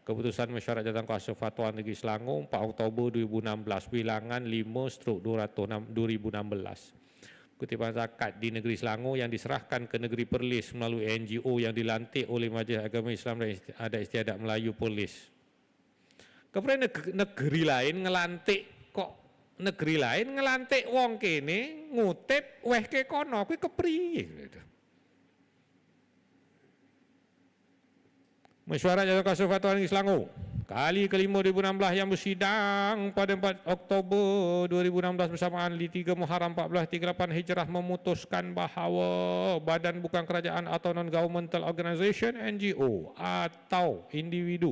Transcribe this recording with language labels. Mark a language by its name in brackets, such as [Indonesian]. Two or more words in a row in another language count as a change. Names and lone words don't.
[Malay] Keputusan Masyarakat Jabatan Kuasa Fatwa Negeri Selangor 4 Oktober 2016 bilangan 5/2016. Kutipan zakat di Negeri Selangor yang diserahkan ke Negeri Perlis melalui NGO yang dilantik oleh Majlis Agama Islam dan Adat Istiadat Melayu Perlis. Kemudian negeri lain ngelantik kok, negeri lain ngelantik [Javanese] wong kene ngutip weh ke kono kuwi kepriye gitu. [Malay] Mesyuarat Jabatan Kuasa Fatwa Negeri Selangor Kali kelima 2016 yang bersidang pada 4 Oktober 2016 bersamaan di 3 Muharram 1438 Hijrah memutuskan bahawa badan bukan kerajaan atau [English] non-governmental organisation [Malay] NGO atau individu